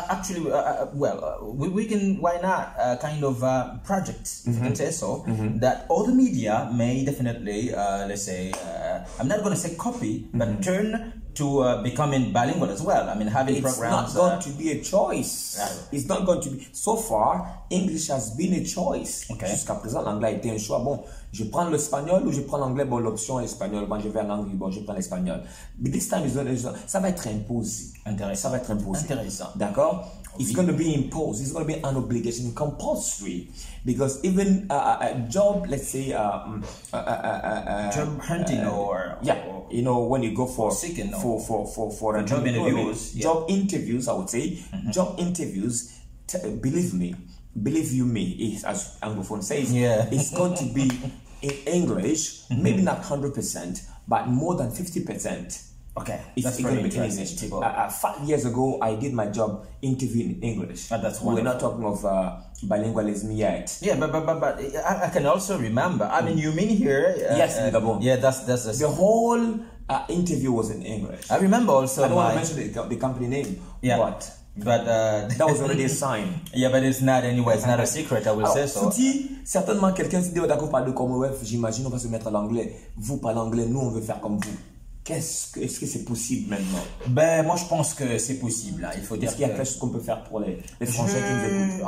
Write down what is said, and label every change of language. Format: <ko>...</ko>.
<en>Actually, we can, why not, kind of projects, if you can say so, that all the media may definitely, let's say, I'm not going to say copy, but turn to becoming bilingual as well. I mean, having programs. It's not going to be a choice. It's not going to be. So far, English has been a choice. Okay.</en> <fr>Jusqu'à présent, l'anglais a été un choix. Bon, je prends l'espagnol ou je prends l'anglais. Bon, l'option est espagnol. Bon, je vais en anglais. Bon, je prends l'espagnol.</fr> <en>But this time,</en> <fr>ça va être imposé. Intéressant. Ça va être imposé. Intéressant. D'accord?</fr> <en>It's going to be imposed. It's going to be an obligation, compulsory, because even a job, let's say, job hunting or when you go for seeking for job interviews, job interviews, I would say, job interviews. Believe you me, as Anglophone says, it's going to be in English, maybe not 100%, but more than 50%. Okay, that's very interesting. 5 years ago, I did my job interview in English. That's wonderful. We're not talking of bilingualism yet. Yeah, but I can also remember. I mean, you mean here? Yes, in Gabon. Yeah, that's the whole interview was in English. I remember also. I don't want to mention the company name. Yeah. But that was already a sign. Yeah, but it's not anyway. It's not a secret. I will say so.</en> <fr>Certainement, quelqu'un se dit d'accord, parle de Commonwealth. J'imagine on va se mettre à l'anglais. Vous parlez anglais, nous on veut faire comme vous. Est-ce que c'est possible maintenant? Ben, moi je pense que c'est possible. Hein. Il faut dire qu'il y a quelque chose qu'on peut faire pour les Français qui nous écoutent.</fr>